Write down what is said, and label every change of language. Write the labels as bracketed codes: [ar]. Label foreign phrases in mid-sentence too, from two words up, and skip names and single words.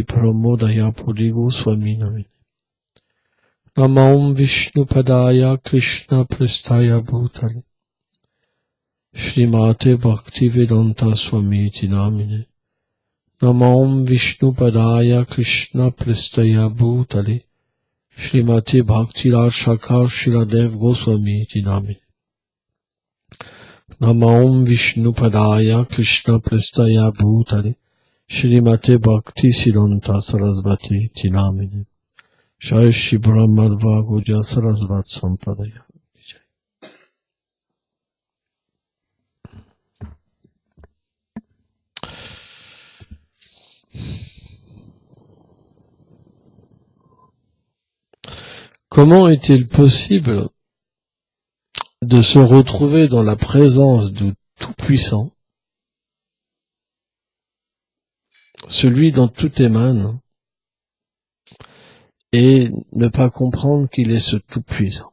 [sa] Pramodaya Purigo Swami namine Namam Vishnu padaya Krishna plestaya bhutale Shrimate Bhakti Vedanta Swami namine Namam Vishnu padaya Krishna plestaya bhutale Shrimate Bhakti Rashakar Shiladev Goswami namine Namam Vishnu padaya Krishna plestaya bhutale Shrimate Bhakti Siddhanta Sarasvati namine Jai Shri Brahmadva Guja Sarasvat Sampadaya. [fr] Comment est-il possible de se retrouver dans la présence du Tout-Puissant, celui dont tout émane, et ne pas comprendre qu'il est ce Tout-Puissant?